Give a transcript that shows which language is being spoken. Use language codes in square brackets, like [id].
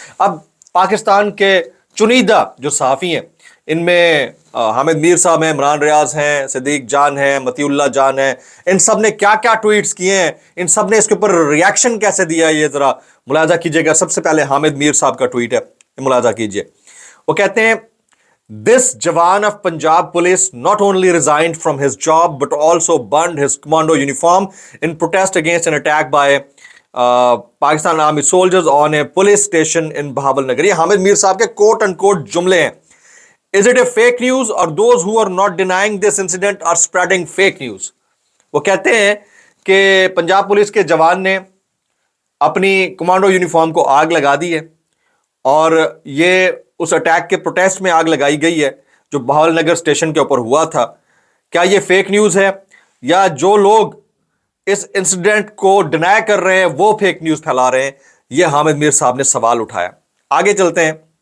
[ur] اب پاکستان کے چنیدہ جو صحافی ہیں, ان میں حامد میر صاحب ہیں, عمران ریاض ہیں, صدیق جان ہیں, مطیع اللہ جان ہیں, ان سب نے کیا کیا ٹویٹس کیے ہیں, ان سب نے اس کے اوپر ریاکشن کیسے دیا ہے, یہ ذرا ملاحظہ کیجئے گا. سب سے پہلے حامد میر صاحب کا ٹویٹ ہے, ملاحظہ کیجئے. وہ کہتے ہیں, [en] This Jawan of Punjab Police not only resigned from his job but also burned his commando uniform in protest against an attack by Pakistan Army soldiers on a police station in Bahawal Nagar. [ur] یہ حامد میر صاحب کے کوٹ and quote جملے ہیں. [en] Is it a fake news or those who are not denying this incident are spreading fake news? [ur] وہ کہتے ہیں کہ Punjab police کے جوان نے اپنی کمانڈو یونیفارم کو آگ لگا دی ہے اور یہ اس اٹیک کے پروٹیسٹ میں آگ لگائی گئی ہے جو بہاول نگر اسٹیشن کے اوپر ہوا تھا. کیا یہ فیک نیوز ہے یا جو لوگ اس انسیڈنٹ کو ڈینائی کر رہے ہیں وہ فیک نیوز پھیلا رہے ہیں؟ یہ حامد میر صاحب نے سوال اٹھایا. آگے چلتے ہیں.